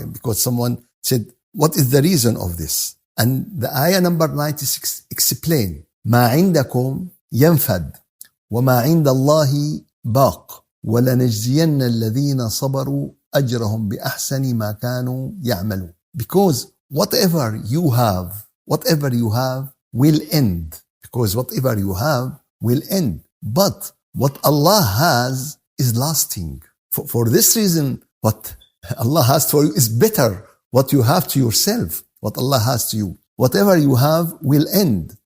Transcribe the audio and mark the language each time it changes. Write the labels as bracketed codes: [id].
[en] Because someone said, what is the reason of this? And the ayah number 96 explain, [ar] مَا عِنْدَكُمْ يَنْفَدْ وَمَا عِنْدَ اللَّهِ بَاقٍ وَلَنَجْزِيَنَّ الَّذِينَ صَبَرُوا أَجْرَهُمْ بِأَحْسَنِ مَا كَانُوا يَعْمَلُونَ. [en] Because whatever you have will end. Because whatever you have will end. But what Allah has is lasting. For this reason, what Allah has for you is better. What you have to yourself, what Allah has to you. Whatever you have will end.